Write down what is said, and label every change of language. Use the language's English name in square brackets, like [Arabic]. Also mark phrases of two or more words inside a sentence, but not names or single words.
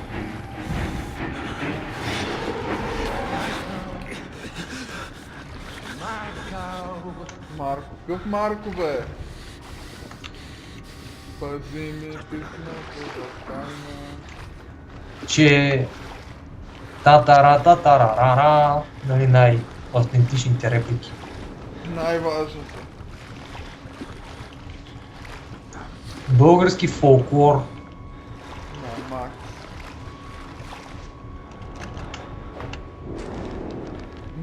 [Bulgarian] Марко, какъв Марко, бе? Пази ми писмото за тайна. Че... Та-та-ра-та-та-ра-ра-ра. Нали най-автентичните реплики. Най-важното. Български фолклор. На Макс.